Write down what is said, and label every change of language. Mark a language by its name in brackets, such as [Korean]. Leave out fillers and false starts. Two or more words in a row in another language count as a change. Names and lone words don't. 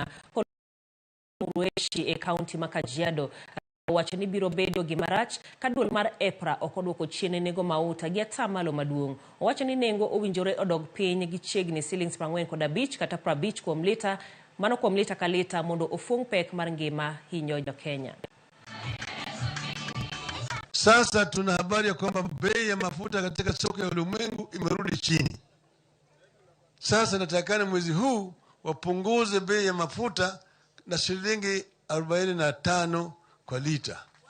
[Luo (Kenya and Tanzania)] Ueshi e kaunti ma Kajiado wacho ni biro bedo gimarach ka duol mar EPRA ok oduoko chien nengo mauta gi atamalo maduong'. Owacho ni nengo owinjore odog piny gi chiegni $45 kata 50 kuom lita, mano kuom lita ka lita, mondo ofung pek mar ngima hinyo Jo-Kenya. [Swahili] Sasa tuna habari ya kwamba bei ya mafuta katika soko ya ulimwengu imerudi chini. Sasa natakana mwezi huu wapunguze bei ya mafuta na shilingi 45 kwa lita.